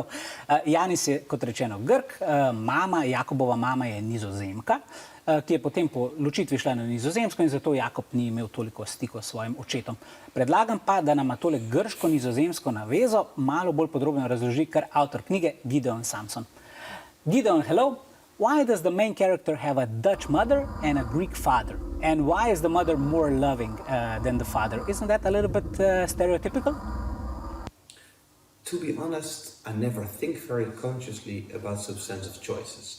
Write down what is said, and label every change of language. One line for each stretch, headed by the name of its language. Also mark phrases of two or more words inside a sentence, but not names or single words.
Slovenian: Janis je, kot rečeno, Grk, Jakobova mama je Nizozemka, ki je potem po ločitvi šla na Nizozemsko in zato Jakob ni imel toliko stikov s svojim očetom. Predlagam pa, da nama tole grško-nizozemsko navezo malo bolj podrobno razloži kar avtor knjige Gideon Samson.
English: Gideon, hello. Why does the main character have a Dutch mother and a Greek father? And why is the mother more loving than the father? Isn't that a little bit stereotypical? To be honest, I never think very consciously about substantive choices.